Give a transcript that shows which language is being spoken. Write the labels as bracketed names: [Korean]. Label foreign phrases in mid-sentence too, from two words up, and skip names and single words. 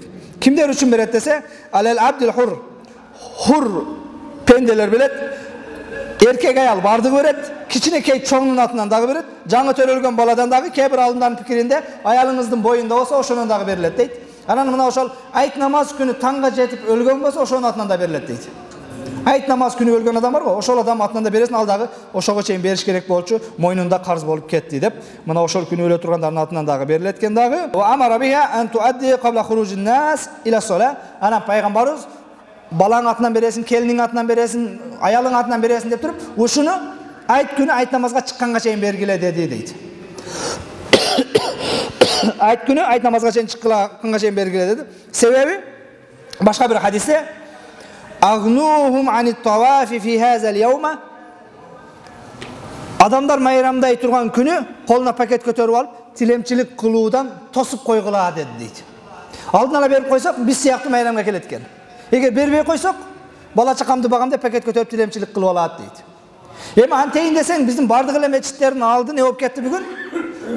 [Kyrgyz] Кимдер үчүн берет десе, [Arabic] على العبد الحر, [Kyrgyz] хур пенделер билет, эркек аял бардыгы берет, кичинекей чоңдун атынан дагы берет, жаңы төрөлгөн баладан дагы, кээ бир алымдардын пикиринде аялыңыздын боюнда болсо ошонун дагы берилет дейт. Анан мына ошол айт намаз күнү таңга жетип өлгөн болсо ошонун атынан да берилет дейт. Айт намаз күнү өлгөн адам бар го, ошол адам атынан да бересин, ал дагы ошого чейин бериш керек болчу, мойнунда карыз болуп кетти деп, мына ошол күнү өлө тургандардын атынан дагы берилет экен дагы. [Arabic] وأمر بها أن تؤدى قبل خروج الناس إلى الصلاة. [Kyrgyz] Анан пайгамбарыбыз балаң атынан бересин, келиниң атынан бересин, аялың атынан бересин деп туруп, ушуну айт күнү айт намазга чыкканга чейин бергиле деди дейт. Айт күнү айт намазга чейин чыкканга чейин бергиле деди. Себеби башка бир хадисте [Arabic] أغنوهم عن الطواف في هذا اليوم, [Kyrgyz] адамдар майрамдай турган күнү колуна пакет көтөрүп алып, тилемчилик кылуудан тосуп койгула деди дейт. Алдын ала берип койсок, биз сыяктуу майрамга келет экен. Эгер бербей койсок, бала чакамды багам деп пакет көтөрүп тилемчилик кылып алат дейт. Эми антейин десең, биздин бардык эле мечиттердин алды не болуп кетти бүгүн?